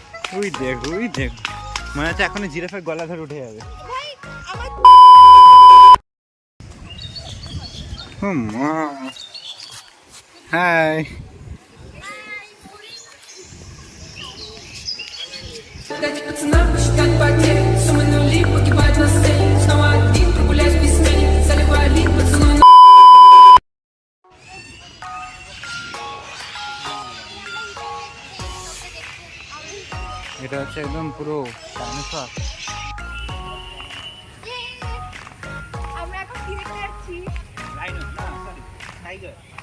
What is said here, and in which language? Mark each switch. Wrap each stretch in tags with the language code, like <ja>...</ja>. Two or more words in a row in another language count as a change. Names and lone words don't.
<bn>ওই দেখ মনে হচ্ছে এখন জিরাফের গলা ধরে উঠে যাবে। ভাই আমার হাই</bn> <ru>Дать пацанам посчитать потери. Суммы нули погибают на сцене. Снова один прогуляюсь без тени. Заливаю лик, поцелуй на...</ru> <bn>এটা হচ্ছে একদম পুরো ডাইনোসর। আমরা এখন কি দেখতে যাচ্ছি? টাইগার।</bn>